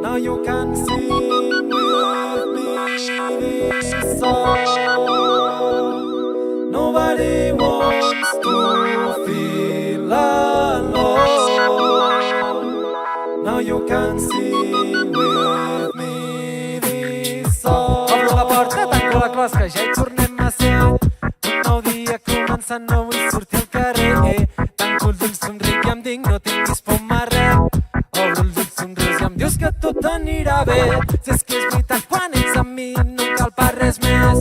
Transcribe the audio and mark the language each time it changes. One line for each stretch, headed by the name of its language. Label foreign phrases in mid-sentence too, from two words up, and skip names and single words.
English: Now you can sing with me this song. Nobody wants to feel alone. Now you can sing with me this song.
Catalan: Obro la porta, tanco la closca, ja hi tornem a ser. Un nou dia comença, no vull sortir al carrer. Tanco els ulls, somric i em dic, no tinguis por marrer. Obro els ulls, somrius i em dius que tot anirà bé. Si és que és veritat, quan ets amb mi no cal per res més.